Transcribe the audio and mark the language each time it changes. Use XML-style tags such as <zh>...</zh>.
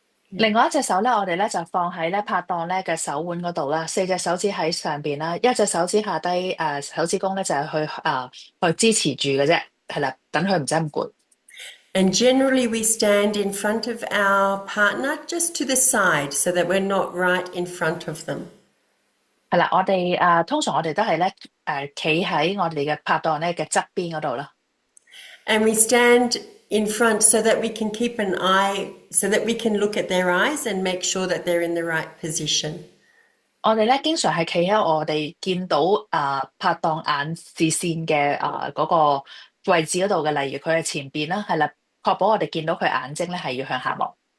<yue>另外一隻手咧，我哋咧就放喺咧拍檔咧嘅手腕嗰度啦，四隻手指喺上邊啦，一隻手指下低手指公咧就係去支持住嘅啫，係啦，等佢唔使咁攰。</yue> <en>And generally we stand in front of our partner just to the side so that we're not right in front of them.</en> <yue>係啦，我哋通常我哋都係咧企喺我哋嘅拍檔咧嘅側邊嗰度啦。</yue> <en>And we stand in front so that we can keep an eye, so that we can look at their eyes and make sure that they're in the right position.</en> <yue>我哋咧經常係企喺我哋見到拍檔眼視線嘅嗰個位置嗰度嘅，例如佢嘅前邊啦，係啦，確保我哋見到佢眼睛咧係要向下望。</yue>